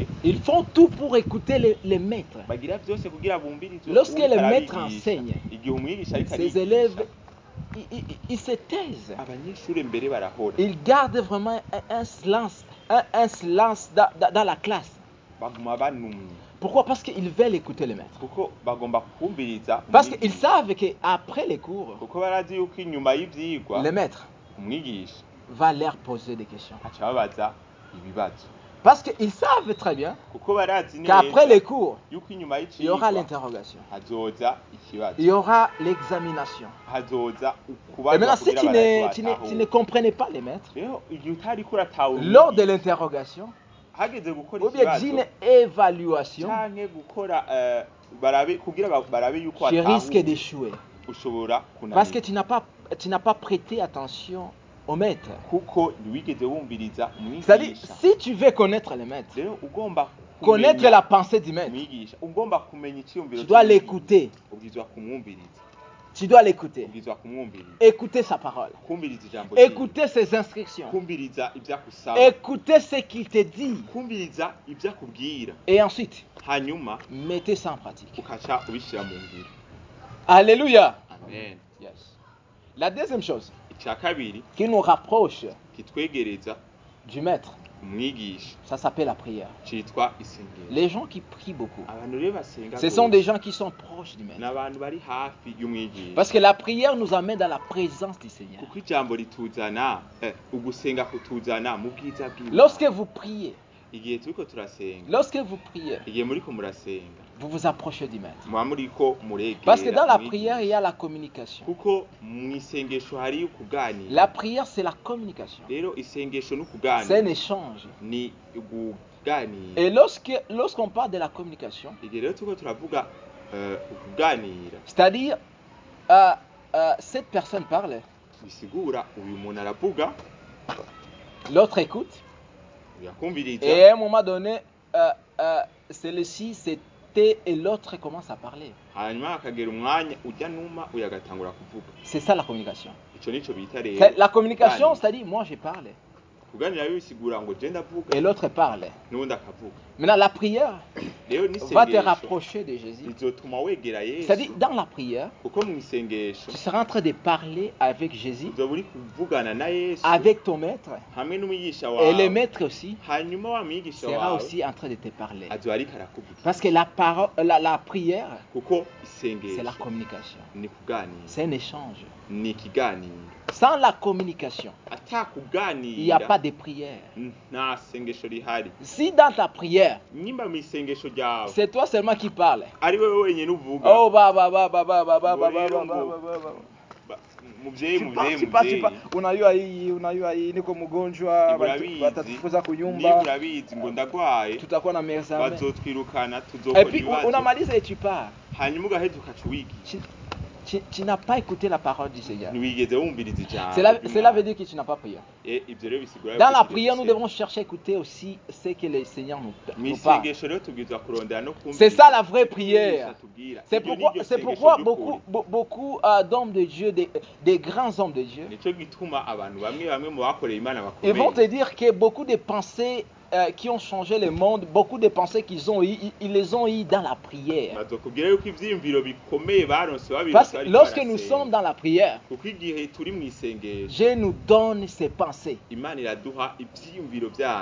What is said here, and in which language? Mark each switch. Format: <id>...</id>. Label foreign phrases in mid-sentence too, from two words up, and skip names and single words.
<fr>ils font tout pour écouter les maîtres.</fr> <rn>bagira byose kugira bumvirize</rn> <fr>Lorsque</fr> <rn>uwuriko</rn> <fr>le maître</fr> <rn>arabigisha.</rn> <fr>enseigne,</fr> <rn>Igihe umwigisha ariko</rn> <fr>ces</fr> <rn>arigisha,</rn> <fr>élèves, ils se taisent.</fr> <rn>abanyeshure mbere barahora,</rn> <fr>Ils gardent vraiment un silence, un silence dans la classe.</fr> <rn>baguma banumye</rn> <fr>Pourquoi? Parce qu'ils veulent écouter le maître.</fr> <rn>kuko bagomba kumviriza</rn> <fr>Parce qu'ils savent qu'après les cours,</fr> <rn>kuko barazi yuko inyuma y'ivyigwa</rn> <fr>le maître</fr> <rn>umwigisha</rn> <fr>va leur poser des questions.</fr> <rn>aca babaza ibibazo,</rn> <fr>Parce qu'ils savent très bien</fr> <rn>kuko barazi</rn> <fr>qu'après les cours,</fr> <rn>yuko inyuma</rn> <fr>il y aura</fr> <rn>y'icigwa</rn> <fr>l'interrogation,</fr> <rn>hazoza ikibazo,</rn> <fr>il y aura l'examination.</fr> <rn>hazoza</rn> <fr>Et</fr> <rn>ukubaza</rn> <fr>maintenant, si</fr> <rn>kugira</rn> <fr>tu ne</fr> <rn>batahure.</rn> <fr>comprenais pas les maîtres,</fr> <rn>Rero igihe utariko uratahura</rn> <fr>lors de</fr> <rn>umwigisha,</rn> <fr>l'interrogation,</fr> <rn>hageze gukora</rn> <fr>ou bien</fr> <rn>ikibazo</rn> <fr>d'une évaluation,</fr> <rn>canke gukora kugira barabe yuko</rn> <fr>tu risques</fr> <rn>watahuye,</rn> <fr>d'échouer.</fr> <rn>ushobora</rn> <fr>Parce que</fr> <rn>kunanirwa</rn> <fr>tu n'as pas prêté attention au maître.</fr> <rn>kuko ntiwigeze wumviriza</rn> <fr>C'est-à-dire,</fr> <rn>umwigisha.</rn> <fr>si tu veux connaître le maître,</fr> <rn>Rero ugomba</rn> <fr>connaître</fr> <rn>kumenya</rn> <fr>la pensée du maître,</fr> <rn>umwigisha, ugomba kumenya icyumviro</rn> <fr>tu dois</fr> <rn>cy'umwigisha.</rn> <fr>l'écouter.</fr> <rn>Ubwirizwa kumwumviriza,</rn> <fr>Tu dois l'écouter.</fr> <rn>ubwirizwa kumwumviriza,</rn> <fr>Écouter sa parole.</fr> <rn>kumviriza ijambo ryiwe,</rn> <fr>Écouter ses instructions.</fr> <rn>kumviriza ibyo akusaba,</rn> <fr>Écoutez ce qu'il te dit.</fr> <rn>kumviriza ibyo akubwira,</rn> <fr>Et ensuite,</fr> <rn>hanyuma</rn> <fr>mettez ça en pratique.</fr> <rn>ukaca ubishyira mu ngiro.</rn> <fr>Alléluia. Amen. Yes. La deuxième chose</fr> <rn>Icya kabiri</rn> <fr>qui nous rapproche</fr> <rn>kitwegereza</rn> <fr>du maître,</fr> <rn>umwigisha</rn> <fr>ça s'appelle la prière.</fr> <rn>cyitwa isengero.</rn> <fr>Les gens qui prient beaucoup,</fr> <rn>Abantu rero basenga</rn> <fr>ce sont</fr> <rn>rwose,</rn> <fr>des gens qui sont proches du</fr> <rn>ni</rn> <fr>maître.</fr> <rn>abantu bari hafi y'umwigisha,</rn> <fr>Parce que la prière nous amène dans la présence du Seigneur.</fr> <rn>kuko ijambo rituzana ugusenga kutuzana mu bwiza bw'Imana.</rn> <fr>Lorsque vous priez,</fr> <rn>Igihe turiko turasenga,</rn> <fr>lorsque vous priez,</fr> <rn>igihe muriko murasenga,</rn> <fr>vous vous approchez du maître.</fr> <rn>muba muriko muregera</rn> <fr>Parce que dans la</fr> <rn>umwigisha.</rn> <fr>prière, il y a la communication.</fr> <rn>Kuko mu isengesho hariyo ukuganira.</rn> <fr>La prière, c'est la communication.</fr> <rn>Rero isengesho</rn> <fr>C'est un</fr> <rn>n'ukuganira</rn> <fr>échange.</fr> <rn>ni ukuganira.</rn> <fr>Et lorsqu'on parle de la communication,</fr> <rn>Igihe rero turiko turavuga ukuganira,</rn> <fr>c'est-à-dire, cette personne parle,</fr> <rn>bisigura uyu muntu aravuga,</rn> <fr>l'autre écoute,</fr> <rn>yakumviriza,</rn> <fr>et à un moment donné, celui-ci s'était et l'autre commence à parler.</fr> <rn>hanyuma hakagera umwanya ujya numa uyu agatangura kuvuga.</rn> <fr>C'est ça la communication.</fr> <rn>Ico nico bita rero</rn> <fr>La communication,</fr> <rn>kuganira.</rn> <fr>c'est-à-dire, moi je parle,</fr> <rn>Kuganira rero bisigura ngo je ndavuga</rn> <fr>et l'autre parle.</fr> <rn>n'uwundi akavuga.</rn> <fr>Maintenant, la prière</fr> <rn>Rero</rn> <fr>va te</fr> <rn>n'isengesho</rn> <fr>rapprocher de Jésus.</fr> <rn>bizotuma wegera Yesu,</rn> <fr>C'est-à-dire, dans la prière,</fr> <rn>kuko mu isengesho</rn> <fr>tu seras en train de parler avec Jésus,</fr> <rn>uzoba uri kuvugana na Yesu</rn> <fr>avec ton maître,</fr> <rn>hamwe n'umwigisha</rn> <fr>et le</fr> <rn>wawe,</rn> <fr>maître aussi</fr> <rn>hanyuma wa mwigisha</rn> <fr>sera</fr> <rn>wawe</rn> <fr>aussi en train de te parler.</fr> <rn>azoba ariko arakuvuga.</rn> <fr>Parce que la prière,</fr> <rn>Kuko</rn> <fr>c'est la</fr> <rn>isengesho</rn> <fr>communication.</fr> <rn>ni kuganira,</rn> <fr>C'est un échange.</fr> <rn>ni ikiganiro.</rn> <fr>Sans la communication,</fr> <rn>Ata</rn> <fr>il n'y a pas</fr> <rn>kuganira</rn> <fr>de prière.</fr> <rn>nta sengesho rihari.</rn> <fr>Si dans ta prière,</fr> <rn>Nyimba mu isengesho ryawe</rn> <fr>c'est toi seulement qui parles.</fr> <rn>ari wewe wenyine uvuga, Oh, muvyeyi</rn> <sw>unajua hii niko mgonjwa,</sw> <rn>urabizi</rn> <sw>watatufuza</sw> <rn>niba</rn> <sw>kunyumba,</sw> <rn>urabizi ngo ndagwaye</rn> <sw>tutakuwa na mezame.</sw> <rn>bazotwirukana</rn> <fr>Et</fr> <rn>tuzokora</rn> <fr>puis</fr> <rn>ibibazo,</rn> <fr>unamaliza et tu pars.</fr> <rn>hanyuma ugaheza ukaca wigisha.</rn> <fr>Tu n'as pas écouté la parole du Seigneur.</fr> <rn>Ntiwigeze wumviriza ijambo</rn> <fr>Cela</fr> <rn>ry'Imana.</rn> <fr>veut dire que tu n'as pas prié.</fr> <rn>Ivyo rero bisigura</rn> <fr>Dans</fr> <rn>yuko</rn> <fr>la</fr> <rn>tugiye</rn> <fr>prière, nous</fr> <rn>gusenga.</rn> <fr>devons chercher à écouter aussi ce que le Seigneur nous parle.</fr> <rn>Mw'isengesho rero tubwirizwa kurondera no kumviriza</rn> <fr>C'est ça la vraie</fr> <rn>ivyo</rn> <fr>prière.</fr> <rn>umwigisha atubwira.</rn> <fr>C'est</fr> <rn>Iryo</rn> <fr>pourquoi,</fr> <rn>niryo</rn> <fr>c'est</fr> <rn>sengesho</rn> <fr>pourquoi</fr> <rn>ry'ukuri.</rn> <fr>beaucoup d'hommes de Dieu, des grands hommes de Dieu,</fr> <rn>Nico gituma abantu bamwe mu bakoreye Imana</rn> <fr>ils vont te</fr> <rn>bakomeye</rn> <fr>dire que beaucoup de pensées qui ont changé le monde, beaucoup de pensées qu'ils ont eues, ils les ont eues dans la prière.</fr> <rn>bazokubwira yuko ivyiyumviro bikomeye baronse</rn> <fr>Parce</fr> <rn>babironse</rn> <fr>que</fr> <rn>bariko</rn> <fr>lorsque nous</fr> <rn>barasenga.</rn> <fr>sommes dans la prière,</fr> <rn>Kuko igihe turi mw'isengesho</rn> <fr>Dieu nous donne ses pensées.</fr> <rn>Imana iraduha ivyiyumviro vyayo,</rn>